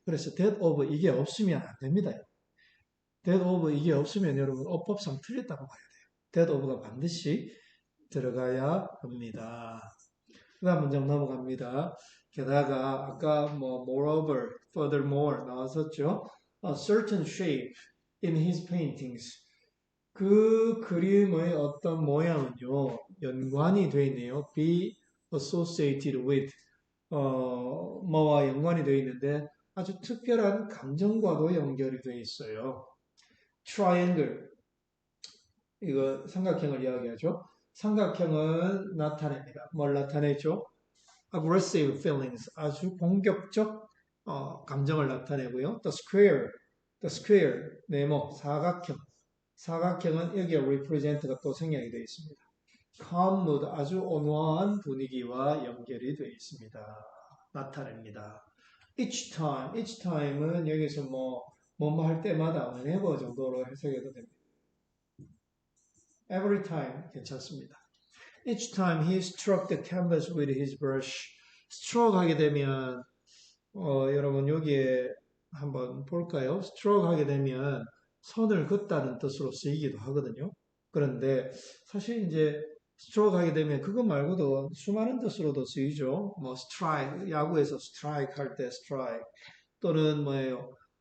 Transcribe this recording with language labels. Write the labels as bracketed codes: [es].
[ko] 그래서 that of 이게 없으면 안 됩니다. that of 이게 없으면 여러분 어법상 틀렸다고 봐야 돼요. that of가 반드시 들어가야 합니다. 그 다음 문장 넘어갑니다. 게다가 아까 moreover, furthermore 나왔었죠. [en] A certain shape in his paintings. [ko] 그 그림의 어떤 모양은요, 연관이 되어 있네요. be associated with, 뭐와 연관이 되어 있는데 아주 특별한 감정과도 연결이 되어 있어요. triangle, 이거 삼각형을 이야기하죠. 삼각형은 나타냅니다. 뭘 나타내죠? [en] aggressive feelings, [ko] 아주 공격적 감정을 나타내고요. the square, 네모, 사각형은 여기에 represent가 또 생략이 되어 있습니다. [en] calm mood, [ko] 아주 온화한 분위기와 연결이 되어 있습니다. 나타냅니다. each time은 여기서 뭐뭐 할 때마다 whenever 정도로 해석해도 됩니다. [en] every time [ko] 괜찮습니다. [en] Each time he struck the canvas with his brush. [ko] stroke 하게 되면 여러분 여기에 한번 볼까요? stroke 하게 되면 선을 긋다는 뜻으로 쓰이기도 하거든요. 그런데 사실 이제 stroke 하게 되면 그거 말고도 수많은 뜻으로도 쓰이죠. 뭐 strike, 야구에서 strike 할 때 strike 또는 뭐예요?